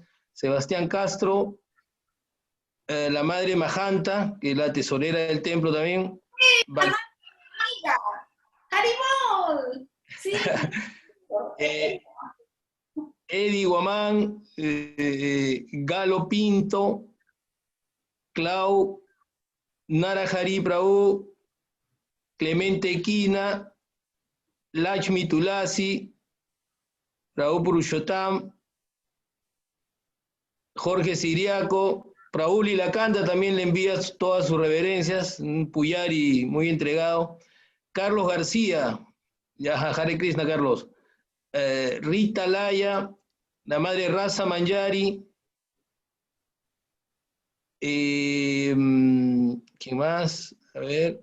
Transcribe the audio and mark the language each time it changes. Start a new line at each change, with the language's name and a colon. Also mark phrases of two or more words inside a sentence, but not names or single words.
Spanish: Sebastián Castro, la madre Mahanta, que es la tesorera del templo también. ¡Haribol! Sí. Eddie Guamán, Galo Pinto, Clau, Narahari Prabhu, Clemente Quina, Lakshmi Tulasi, Prabhu Purushottam, Jorge Siriaco, Prabhu Lilakanta también le envía todas sus reverencias, un Puyari muy entregado. Carlos García, ya
Sanskrit: Hare Krishna
Spanish: Carlos. Rita Laya, la madre Rasa Manjari. ¿Quién más? A ver.